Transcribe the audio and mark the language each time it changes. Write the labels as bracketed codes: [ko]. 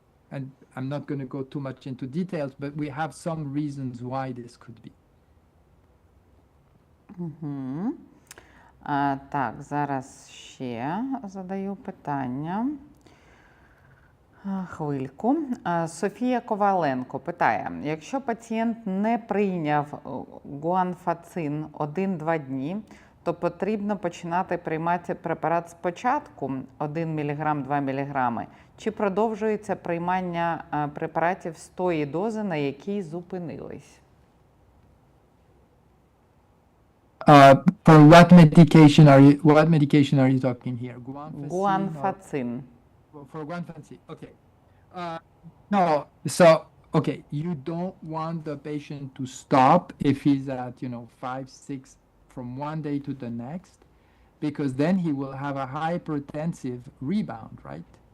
[en] And I'm not going to go too much into details, but we have some reasons why this could be. Угу. [uk] Так, зараз ще задаю питання. Хвильку. Софія Коваленко питає, якщо пацієнт не прийняв гуанфацин 1-2 дні, то потрібно починати приймати препарат спочатку 1 мг, 2 мг, чи продовжується приймання препаратів з тої дози, на якій зупинились? [en] For what medication are you talking here? Guanfacin. For guanfacin, okay. No, so, okay, you don't want the patient to stop if he's at, 5, 6, from one day to the next, because then he will have a hypertensive rebound, right?